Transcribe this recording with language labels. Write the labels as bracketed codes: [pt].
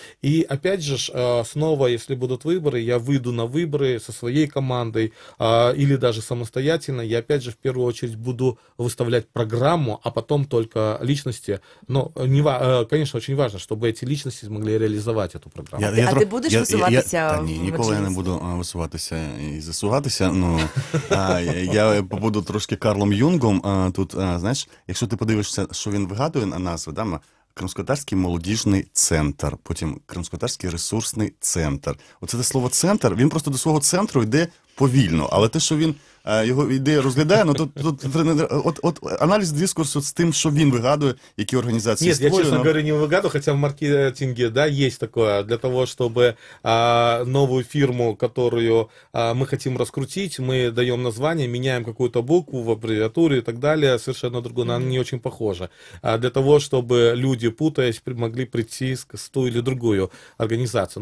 [ru] И опять же, снова, если будут выборы, я выйду на выборы со своей командой или даже самостоятельно, я опять же в первую очередь буду выставлять программу, а потом только личности. Но, конечно, очень важно, чтобы эти личности смогли реализовать эту программу. [uk] Ти будеш висуватися? Ні, ніколи я не буду висуватися і засуватися. Ну, я побуду трошки Карлом Юнгом тут. Знаєш, якщо ти подивишся, що він вигадує на назви, да, Кримськотатарський молодіжний центр, потім Кримськотатарський ресурсний центр. Оце те слово «центр», він просто до свого центру йде повільно, але те, що він його ідеї розглядає, ну от аналіз дискурсу з тим, що він вигадує, які організації [ru] Нет, [uk] створює. [ru] я, честно говоря, не выгадываю, хотя в маркетинге, да, есть такое, для того, чтобы новую фирму, которую мы хотим раскрутить, мы даем название, меняем какую-то букву в аббревиатуре и так далее, совершенно другое, она не очень похожа. Для того, чтобы люди, путаясь, могли прийти с ту или другую организацию.